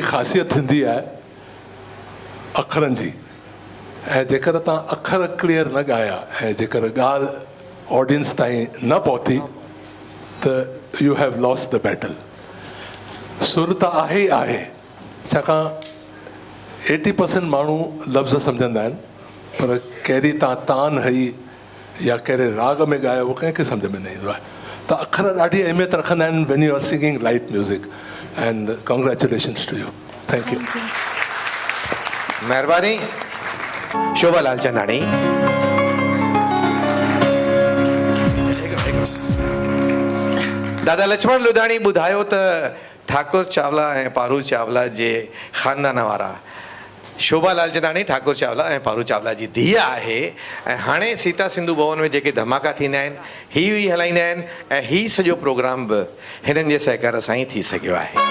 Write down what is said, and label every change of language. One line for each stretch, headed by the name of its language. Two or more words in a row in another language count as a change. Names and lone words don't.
Sindhi: ख़ासियत थींदी आहे अखरनि जी, ऐं जेकर तव्हां अखर क्लियर न ॻाया ऐं जेकर ॻाल्हि ऑडियंस ताईं न पहुती त
English: you have lost the battle.
Sindhi: सुर त आहे ई आहे, छाकाणि 80% माण्हू लफ़्ज़ सम्झंदा आहिनि, पर कहिड़ी तव्हां तान हई या कहिड़े राग में ॻायो उहो कंहिंखे सम्झ में न ईंदो आहे। त अखर ॾाढी अहमियत रखंदा आहिनि
English: when you are singing light music, and congratulations to you. Thank you.
Sindhi: महिरबानी। शोभा लालचंदाणी। दादा लक्ष्मण लुधाणी ॿुधायो त ठाकुर चावला ऐं पारू चावला जे ख़ानदान वारा शोभा लालचंदाणी ठाकुर चावला ऐं पारू चावला जी धीउ आहे, ऐं हाणे सीता सिंधु भवन में जेके धमाका थींदा आहिनि हीअ ई हलाईंदा आहिनि, ऐं हीअ सॼो प्रोग्राम बि हिननि जे सहकार सां ई थी सघियो आहे।